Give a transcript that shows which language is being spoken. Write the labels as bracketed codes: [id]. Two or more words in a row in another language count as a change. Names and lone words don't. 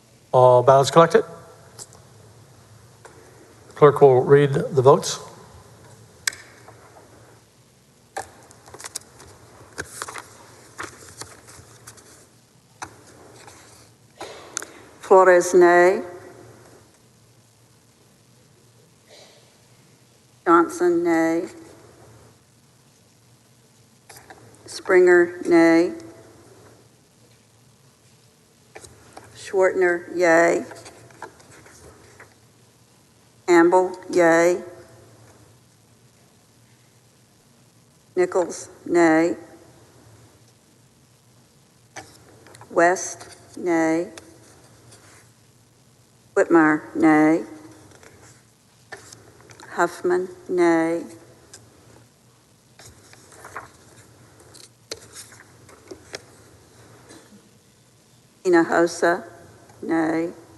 [en] All ballots collected? Clerk will read the votes. Flores, nay. Johnson, nay. Springer, nay. Schwartner, yay. Campbell, yay. Nichols, nay. West, nay. Whitmire, nay. Huffman, nay. Hinojosa, nay.